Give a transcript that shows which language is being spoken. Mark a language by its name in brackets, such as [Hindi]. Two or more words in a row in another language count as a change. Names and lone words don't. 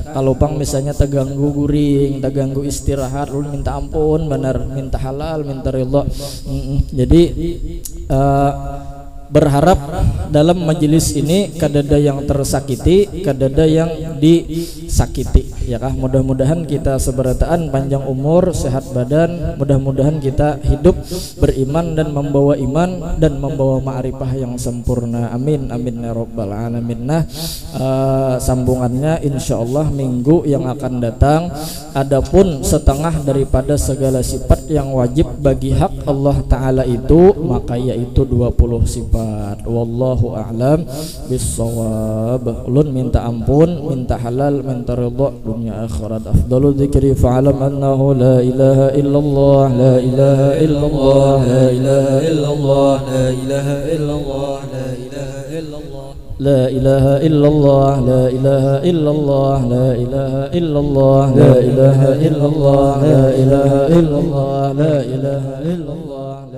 [Banjar] Kalau pang misalnya terganggu guring, terganggu istirahat, ulun minta ampun benar, minta halal, minta ridho. Jadi berharap dalam majelis ini kadada yang tersakiti, kadada yang disakiti ya kah. Mudah-mudahan kita seberataan panjang umur, [Indonesian] sehat badan, mudah-mudahan kita hidup beriman dan membawa iman dan membawa ma'rifah yang sempurna. [Arabic] آمين آمين يا رب العالمين. [Indonesian] Nah sambungannya insyaallah minggu yang akan datang. Adapun setengah daripada segala sifat yang wajib bagi hak Allah Ta'ala itu, maka yaitu 20 sifat. [Arabic] والله أعلم بالصواب. [Banjar] Ulun minta ampun, minta halal, minta ridha dunia akhirat. [Arabic] أفضل الذكر فاعلم أنه لا إله إلا الله، لا إله إلا الله، لا إله إلا الله، لا إله إلا الله، لا إله إلا الله، لا إله إلا الله، لا إله إلا الله، لا إله إلا الله، لا إله إلا الله، لا إله إلا الله، لا إله إلا الله.